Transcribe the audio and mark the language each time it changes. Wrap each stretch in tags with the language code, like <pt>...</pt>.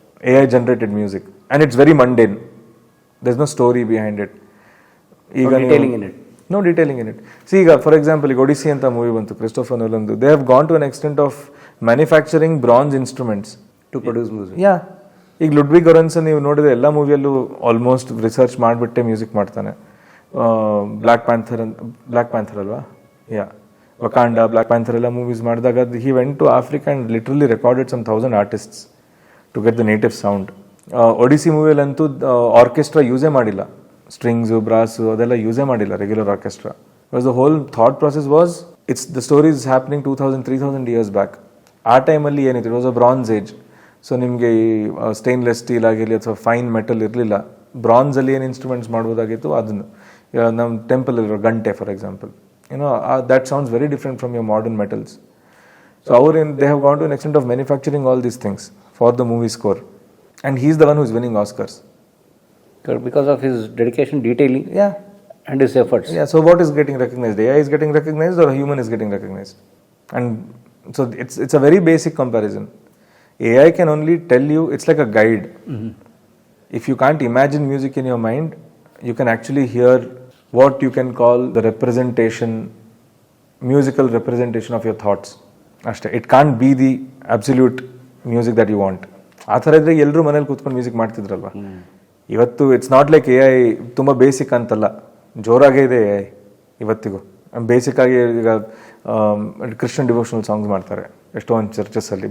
<en>AI generated music and it's very mundane, there's no story behind it. No detailing in it. No detailing in it. See, for example, Odyssey</en> <kn>ಅಂತ movie ಬಂತು,</kn> <en>Christopher ನೋಲನ್ದು. They have gone to an extent of manufacturing bronze instruments to produce music. Yeah.</en> <kn>ಈಗ Ludwig ಗೊರನ್ಸನ್ ನೀವು ನೋಡಿದ್ರೆ ಎಲ್ಲ ಮೂವಿಯಲ್ಲೂ almost research ಮಾಡಿಬಿಟ್ಟೆ music ಮಾಡ್ತಾನೆ.</kn> <en>Black Panther</en> <kn>ಅಲ್ವಾ,</kn> <en>Wakanda, Black Panther</en> <kn>ಎಲ್ಲ ಮೂವೀಸ್ ಮಾಡಿದಾಗ</kn> <en>He went to Africa and literally recorded some 1000 artists to get the native sound.</en> <kn>Odissi ಮೂವಿಯಲ್ಲಂತೂ orchestra ಯೂಸೇ ಮಾಡಿಲ್ಲ, ಸ್ಟ್ರಿಂಗ್ಸು, ಬ್ರಾಸು ಅದೆಲ್ಲ ಯೂಸೇ ಮಾಡಿಲ್ಲ, regular orchestra.</kn> <en>Because the whole thought process was, it's the stories happening 2000-3000 years back.</en> <kn>ಆ ಟೈಮಲ್ಲಿ ಏನಿತ್ತು,</kn> <en>It was a bronze age.</en> <kn>So ನಿಮಗೆ ಈ stainless steel ಆಗಿರಲಿ ಅಥವಾ ಫೈನ್ ಮೆಟಲ್ ಇರಲಿಲ್ಲ. ಬ್ರಾನ್ಸಲ್ಲಿ ಏನು ಇನ್ಸ್ಟ್ರೂಮೆಂಟ್ಸ್ ಮಾಡ್ಬೋದಾಗಿತ್ತು ಅದನ್ನು, ನಮ್ಮ ಟೆಂಪಲ್ ಇರೋ ಗಂಟೆ for example,</kn> <en>that sounds very different from your modern metals. So they have gone to an extent of manufacturing all these things for the movie score, and he's the one who's winning Oscars because of his dedication, detailing, and his efforts. So what is getting recognized? AI is getting recognized or a human is getting recognized? And so it's a very basic comparison. AI can only tell you, it's like a guide. If you can't imagine music in your mind, you can actually hear what you can call the representation, musical representation of your thoughts.</en> <kn>ಅಷ್ಟೇ.</kn> <en>It can't be the absolute music that you want.</en> <kn>ಆ ಥರ ಇದ್ರೆ ಎಲ್ಲರೂ ಮನೇಲಿ ಕೂತ್ಕೊಂಡು music ಮಾಡ್ತಿದ್ರಲ್ವ. ಇವತ್ತು</kn> <en>it's not like</en> <kn>AI ತುಂಬ basic ಅಂತಲ್ಲ, ಜೋರಾಗೇ ಇದೆ AI ಇವತ್ತಿಗೂ. ಬೇಸಿಕ್ಕಾಗಿ ಈಗ ಕ್ರಿಶ್ಚಿಯನ್ ಡಿವೋಷನಲ್ ಸಾಂಗ್ಸ್ ಮಾಡ್ತಾರೆ ಎಷ್ಟೊಂದು ಚರ್ಚಸ್ಸಲ್ಲಿ.</kn>